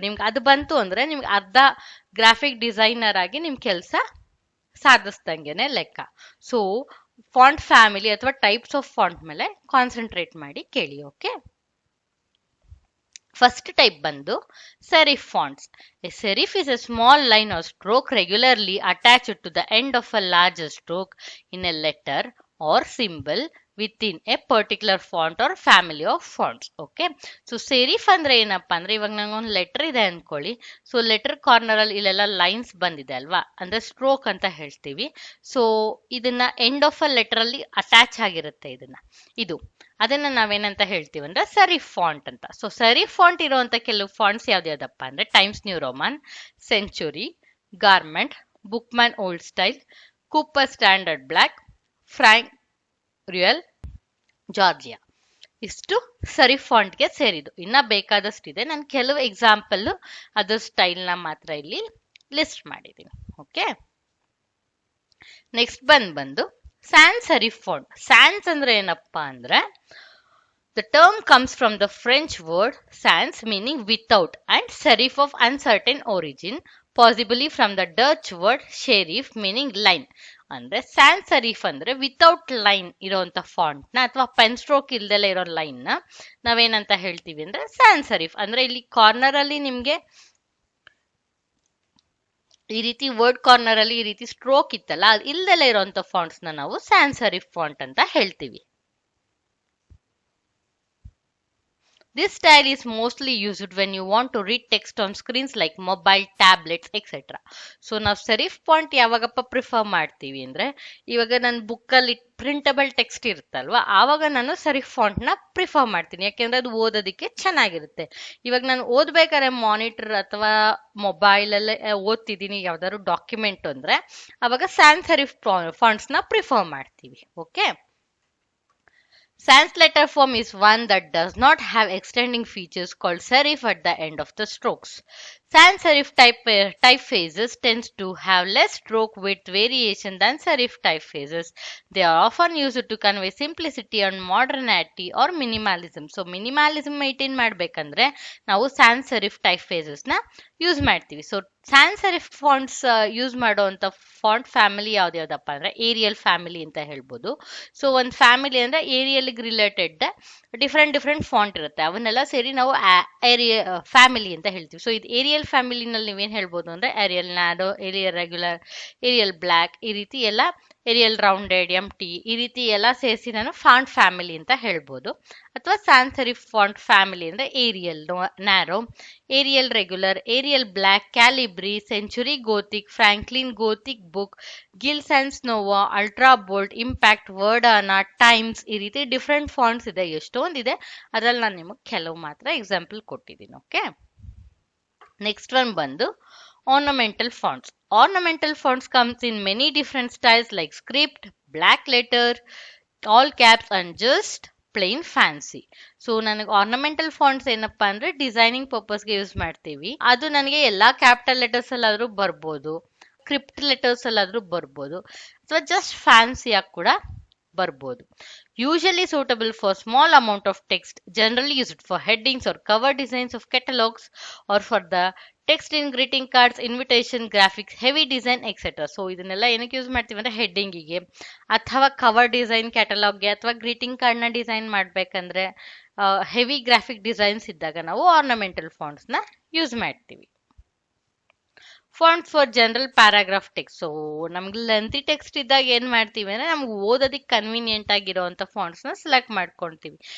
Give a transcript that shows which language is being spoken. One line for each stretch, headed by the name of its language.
Kannada: ನಿಮ್ಗೆ ಅದು ಬಂತು ಅಂದ್ರೆ ನಿಮ್ಗೆ ಅರ್ಧ ಗ್ರಾಫಿಕ್ ಡಿಸೈನರ್ ಆಗಿ ನಿಮ್ ಕೆಲಸ ಸಾಧಿಸ್ದಂಗೆನೆ ಲೆಕ್ಕ. ಸೊ ಫಾಂಟ್ ಫ್ಯಾಮಿಲಿ ಅಥವಾ ಟೈಪ್ಸ್ ಆಫ್ ಫಾಂಟ್ ಮೇಲೆ ಕಾನ್ಸಂಟ್ರೇಟ್ ಮಾಡಿ ಕೇಳಿ. ಓಕೆ, ಫಸ್ಟ್ ಟೈಪ್ ಬಂದು serif fonts.
English: A serif is a small line or stroke regularly attached to the end of a larger stroke in a letter or symbol within a particular font or family of fonts.
Kannada: Okay, so serif ಅಂದ್ರೆ ಏನಪ್ಪಾ ಅಂದ್ರೆ ಇವಾಗ ನಂಗೊಂದು letter ಇದೆ ಅನ್ಕೊಳ್ಳಿ. So letter corner ಅಲ್ಲಿ ಇಲ್ಲೆಲ್ಲ lines ಬಂದಿದೆ ಅಲ್ವಾ, ಅಂದ್ರೆ ಸ್ಟ್ರೋಕ್ ಅಂತ ಹೇಳ್ತೀವಿ. ಸೊ ಇದನ್ನ ಎಂಡ್ ಆಫ್ ಅ ಲೆಟರ್ ಅಲ್ಲಿ ಅಟ್ಯಾಚ್ ಆಗಿರುತ್ತೆ ಇದು ಅದನ್ನ ನಾವೇನಂತ ಹೇಳ್ತೀವಿ ಅಂದ್ರೆ ಸೆರಿಫ್ ಫಾಂಟ್ ಅಂತ. ಸೊ ಸೆರಿಫ್ ಫಾಂಟ್ ಇರುವಂತ ಕೆಲವು ಫಾಂಟ್ಸ್ ಯಾವ್ದ್ಯಾವ್ದಪ್ಪ ಅಂದ್ರೆ times new Roman, century, garment, ಬುಕ್ಮ್ಯಾನ್ old style, Cooper standard black, Frank real, Georgia. ಇಷ್ಟು ಸೆರಿಫ್ ಫಾಂಟ್ಗೆ ಸೇರಿದ್ದು. ಇನ್ನ ಬೇಕಾದಷ್ಟಿದೆ, ನಾನು ಕೆಲವು ಎಕ್ಸಾಂಪಲ್ ಅದ್ರ ಸ್ಟೈಲ್ನ ಮಾತ್ರ ಇಲ್ಲಿ ಲಿಸ್ಟ್ ಮಾಡಿದ್ದೀನಿ. ಓಕೆ, ನೆಕ್ಸ್ಟ್ ಬಂದು ಸ್ಯಾನ್ಸ್ ಸೆರಿಫ್ ಫಾಂಟ್. ಸ್ಯಾನ್ಸ್ ಅಂದ್ರೆ ಏನಪ್ಪಾ ಅಂದ್ರೆ
English: the term comes from the French word sans meaning without and serif of uncertain origin, possibly from the Dutch word serif meaning line.
Kannada: ಅಂದ್ರೆ Sans serif ಅಂದ್ರೆ without line ಇರೋಂಥ font ನ ಅಥವಾ pen stroke ಇಲ್ದೆಲ್ಲ ಇರೋ line ನ ನಾವೇನಂತ ಹೇಳ್ತೀವಿ ಅಂದ್ರೆ ಸ್ಯಾನ್ಸ್ ಸೆರಿಫ್. ಅಂದ್ರೆ ಇಲ್ಲಿ ಕಾರ್ನರ್ ಅಲ್ಲಿ ನಿಮ್ಗೆ ಈ ರೀತಿ ವರ್ಡ್ ಕಾರ್ನರ್ ಅಲ್ಲಿ ಈ ರೀತಿ ಸ್ಟ್ರೋಕ್ ಇತ್ತಲ್ಲ, ಅದು ಇಲ್ದೆಲ್ಲ ಇರೋಂಥ ಫಾಂಟ್ಸ್ ನ ನಾವು ಸ್ಯಾನ್ಸ್ ಸೆರಿಫ್ ಫಾಂಟ್ ಅಂತ ಹೇಳ್ತೀವಿ.
English: This style is mostly used when you want to read text on screens like mobile, tablets, etc.
Kannada: So ನಾವು ಸೆರಿಫ್ ಫಾಂಟ್ ಯಾವಾಗಪ್ಪ ಪ್ರಿಫರ್ ಮಾಡ್ತೀವಿ ಅಂದ್ರೆ ಇವಾಗ ನನ್ನ ಬುಕ್ಕಲ್ಲಿ ಪ್ರಿಂಟಬಲ್ ಟೆಕ್ಸ್ಟ್ ಇರುತ್ತಲ್ವಾ, ಆವಾಗ ನಾನು ಸೆರಿಫ್ ಫಾಂಟ್ ನ ಪ್ರಿಫರ್ ಮಾಡ್ತೀನಿ. ಯಾಕೆಂದ್ರೆ ಅದು ಓದೋದಕ್ಕೆ ಚೆನ್ನಾಗಿರುತ್ತೆ. ಇವಾಗ ನಾನು ಓದ್ಬೇಕಾದ್ರೆ ಮಾನಿಟರ್ ಅಥವಾ ಮೊಬೈಲ್ ಅಲ್ಲೇ ಓದ್ತಿದ್ದೀನಿ ಯಾವ್ದಾದ್ರು ಡಾಕ್ಯುಮೆಂಟ್ ಅಂದ್ರೆ ಅವಾಗ ಸ್ಯಾನ್ಸ್ ಸೆರಿಫ್ ಫಾಂಟ್ಸ್ ನ ಪ್ರಿಫರ್ ಮಾಡ್ತೀವಿ.
English: Okay, Sans letter form is one that does not have extending features called serif at the end of the strokes. Sans serif typefaces tends to have less stroke width variation than serif typefaces. They are often used to convey simplicity and modernity or minimalism. So minimalism maintain
Kannada: ಮಾಡಬೇಕಂದ್ರೆ ನಾವು
English: sans serif typefaces
Kannada: ನ use ಮಾಡ್ತೀವಿ. So sans serif fonts use ಮಾಡುವಂತ font family ಯಾವ್ದ್ಯಾವ್ದಪ್ಪ ಅಂದ್ರೆ aerial family ಅಂತ ಹೇಳ್ಬೋದು. So ಒಂದು family ಅಂದ್ರೆ ಏರಿಯಲ್ ರಿಲೇಟೆಡ್ ಡಿಫ್ರೆಂಟ್ ಫಾಂಟ್ ಇರುತ್ತೆ, ಅವನ್ನೆಲ್ಲ ಸೇರಿ ನಾವು ಫ್ಯಾಮಿಲಿ ಅಂತ ಹೇಳ್ತೀವಿ. ಸೊ ಇದು ಏರಿಯಲ್ ಫ್ಯಾಮಿಲಿನಲ್ಲಿ ನೀವೇನ್ ಹೇಳ್ಬೋದು ಅಂದ್ರೆ aerial narrow, aerial regular, aerial black, ಈ ರೀತಿ ಎಲ್ಲ ಏರಿಯಲ್ ರೌಂಡೆಡ್, ಟಿ ಈ ರೀತಿ ಎಲ್ಲ ಸೇರಿಸಿ ನಾನು ಫಾಂಟ್ ಫ್ಯಾಮಿಲಿ ಅಂತ ಹೇಳ್ಬೋದು. ಅಥವಾ ಸಾನ್ಸ್ ಸೆರಿಫ್ ಫಾಂಟ್ ಫ್ಯಾಮಿಲಿ ಅಂದ್ರೆ aerial narrow, aerial regular, aerial black, ಕ್ಯಾಲಿಬ್ರಿ, century ಗೋತಿಕ್, Franklin ಗೋತಿಕ್ book, Gilles and ಸ್ನೋವಾ, ultra bold, impact, ವರ್ಡಾನಾ, times, ಈ ರೀತಿ ಡಿಫ್ರೆಂಟ್ ಫಾಂಟ್ಸ್ ಇದೆ, ಎಷ್ಟೊಂದಿದೆ. ಅದ್ರಲ್ಲಿ ನಾನು ನಿಮಗೆ ಕೆಲವು ಮಾತ್ರ ಎಕ್ಸಾಂಪಲ್ ಕೊಟ್ಟಿದ್ದೀನಿ. ಓಕೆ, ನೆಕ್ಸ್ಟ್ ಒನ್ ಬಂದು ornamental fonts.
English: Ornamental fonts comes in many different styles like script, black letter, all caps and just plain fancy.
Kannada: So ನನಗೆ ಆರ್ನಮೆಂಟಲ್ ಫಾಂಟ್ಸ್ ಏನಪ್ಪಾ ಅಂದ್ರೆ ಡಿಸೈನಿಂಗ್ ಪರ್ಪಸ್ಗೆ ಯೂಸ್ ಮಾಡ್ತೀವಿ. ಅದು ನನಗೆ ಎಲ್ಲಾ ಕ್ಯಾಪಿಟಲ್ ಲೆಟರ್ಸ್ ಅಲ್ಲಾದ್ರೂ ಬರ್ಬೋದು, ಸ್ಕ್ರಿಪ್ಟ್ ಲೆಟರ್ಸ್ ಅಲ್ಲಾದ್ರೂ ಬರ್ಬೋದು, ಅಥವಾ ಜಸ್ಟ್ ಫ್ಯಾನ್ಸಿ ಆಗಿ ಕೂಡ ಬರ್ಬೋದು.
English: Usually suitable for small amount of text, generally used for headings or cover designs of catalogs or for the text in greeting cards, invitation, graphics, heavy design, etc.
Kannada: So ಇದನ್ನೆಲ್ಲ ಏನಕ್ಕೆ use ಮಾಡ್ತೀವಿ ಅಂದ್ರೆ ಹೆಡ್ಡಿಂಗಿಗೆ ಅಥವಾ cover design ಕ್ಯಾಟಲಾಗ್ಗೆ ಅಥವಾ greeting card ನ design ಮಾಡ್ಬೇಕಂದ್ರೆ heavy graphic designs ಇದ್ದಾಗ ನಾವು ಆರ್ನಮೆಂಟಲ್ ಫಾಂಟ್ಸ್ ನ ಯೂಸ್ ಮಾಡ್ತೀವಿ. Fonts for general paragraph text. So ನಮ್ಗೆ ಲೆಂತಿ ಟೆಕ್ಸ್ಟ್ ಇದ್ದಾಗ ಏನ್ ಮಾಡ್ತೀವಿ ಅಂದ್ರೆ ನಮ್ಗೆ ಓದೋದಕ್ಕೆ ಕನ್ವೀನಿಯಂಟ್ ಆಗಿರೋಂಥ ಫಾಂಟ್ಸ್ ನ ಸೆಲೆಕ್ಟ್ ಮಾಡ್ಕೊಂತೀವಿ.